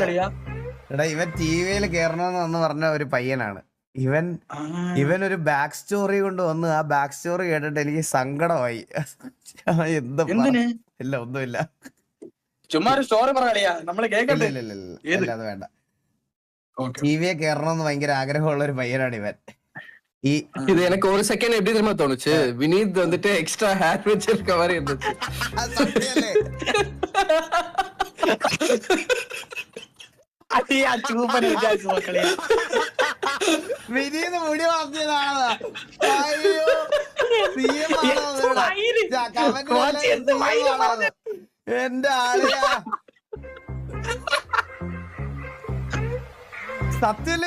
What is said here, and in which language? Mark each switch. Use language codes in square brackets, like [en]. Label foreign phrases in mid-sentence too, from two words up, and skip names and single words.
[ml] എടാ ഇവൻ ടിവിയിൽ കേറണമെന്ന് വന്ന് പറഞ്ഞ ഒരു പയ്യനാണ് ഇവൻ ഒരു [en] back story [ml] കൊണ്ട് വന്ന് ആ [en] back story [ml] കേട്ടിട്ട് എനിക്ക് സങ്കടമായി. എന്താ ഇല്ല ഒന്നുമില്ല, ചുമ്മാ ഒരു സ്റ്റോറി പറയാ നമ്മള് കേൾക്കണ്ടേ. ഇല്ല അത് വേണ്ട. ടിവിയെ കേറണമെന്ന് ഭയങ്കര ആഗ്രഹമുള്ള ഒരു പയ്യനാണ് ഇവൻ. [ta] இது எனக்கு ஒரு செகண்ட் எப்படி தெரியுமா தோணுச்சு, வினீத் வந்துட்டு [en] extra hair [ta] வச்சிருக்க மாதிரி இருந்துச்சு. [ml] വിനീത് മുടി വളർത്തിയതാണ്. എന്റെ ആളിയാ സത്യല്ലേ?